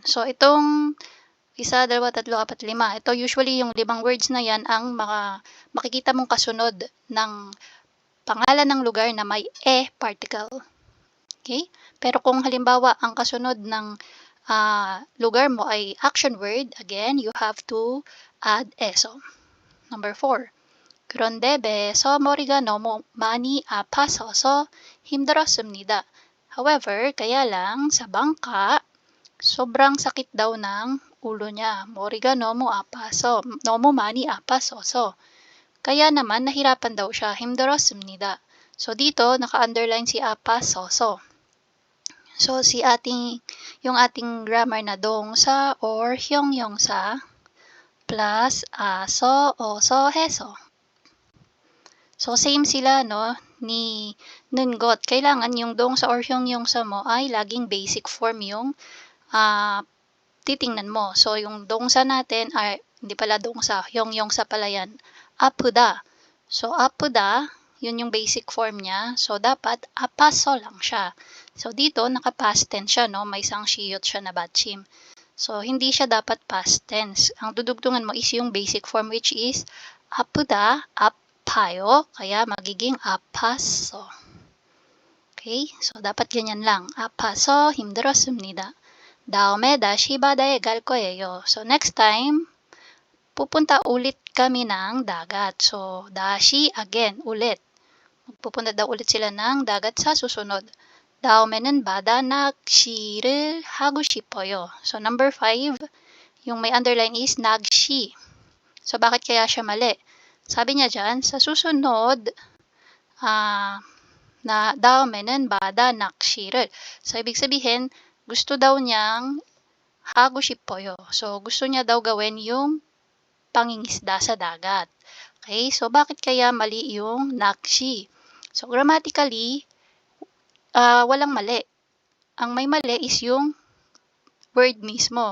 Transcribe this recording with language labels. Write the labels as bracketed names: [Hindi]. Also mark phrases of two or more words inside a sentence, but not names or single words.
[Filipino] So, itong 1, 2, 3, 4, 5. Ito usually yung 5 words na yan ang makikita mong kasunod ng pangalan ng lugar na may e particle. Okay? Pero kung halimbawa ang kasunod ng lugar mo ay [English] action word, again, you have to add eso. [Filipino] Number 4. [Korean] 그런데 배에서 머리가 너무 많이 아파서서 힘들었습니다. [English] However, [Filipino] kaya lang sa bangka, sobrang sakit daw ng ulo niya. [Korean] 머리가 너무 아파서, 너무 많이 아파서서. [Filipino] Kaya naman nahirapan daw siya, 힘들었습니다. So dito naka-underline si apasoso. So yung ating grammar na [Korean] 동사 or 형용사 plus aso, oso, heso. [Filipino] So same sila no ni nungot. Kailangan yung 동사 or 형용사 mo ay laging [English] basic form [Filipino] yung titingnan mo. So yung 동사 natin ay hindi pala 동사, 형용사 pala yan. 아프다. So 아프다, yun yung [English] basic form [Filipino] niya. So dapat apaso lang siya. So dito naka- [English] past tense [Filipino] siya no, may isang shiyot siya na batchim. So hindi siya dapat [English] past tense. [Filipino] Ang dudugtungan mo is yung [English] basic form which is [Filipino] 아프다, apayo, kaya magiging apaso. Okay? So dapat ganyan lang. [Korean] 아파서 힘들었습니다. 다음에 다시 바다에 갈 거예요. [Filipino] So next time pupunta ulit kami ng dagat. So dashi again, ulit. Pupunta daw ulit sila ng dagat sa susunod. [Korean] 다음에는 바다 낚시를 하고 싶어요. [Filipino] So number 5, yung may underline is 낚시. So bakit kaya siya mali? Sabi niya dyan, sa susunod na [Korean] 다음에는 바다 낚시를. [Filipino] So ibig sabihin, gusto daw niyang [Korean] 하고 싶어요. [Filipino] So gusto niya daw gawin yung pangingisda sa dagat. Okay? So bakit kaya mali yung nakshi? So grammatically, walang mali. Ang may mali is yung word mismo.